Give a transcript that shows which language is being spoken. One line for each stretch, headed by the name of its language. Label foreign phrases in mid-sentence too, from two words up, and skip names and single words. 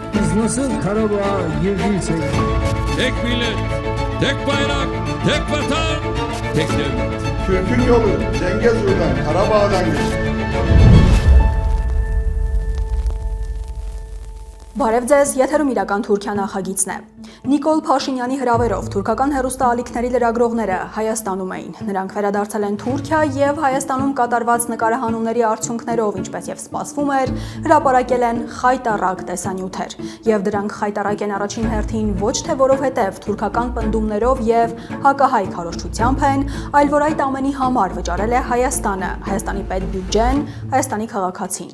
Turkish: Siz nasıl Karabağ'a girdiysek... Tek millet, tek bayrak, tek vatan, tek devlet. Türk'ün yolu Cengezur'dan, Karabağ'dan geçti.
Armenian: Բարև ձեզ, եթերում իրական Թուրքիա նախագիծն է։ Նիկոլ Փաշինյանի հրավերով թուրքական հեռուստաալիքների լրագրողները Հայաստանում էին։ Նրանք վերադարձել են Թուրքիա եւ Հայաստանում կատարված նկարահանումների արդյունքներով, ինչպես եւ սպասվում էր, հրապարակել են խայտառակ տեսանյութեր։ Եվ դրանք խայտառակ են առաջին հերթին ոչ թե որովհետեւ թուրքական պնդումներով եւ հակահայ քարոզչությամբ են, այլ որ այդ ամենի համար վճարել է Հայաստանը, Հայաստանի պետբյուջեն, Հայաստանի քաղաքացին։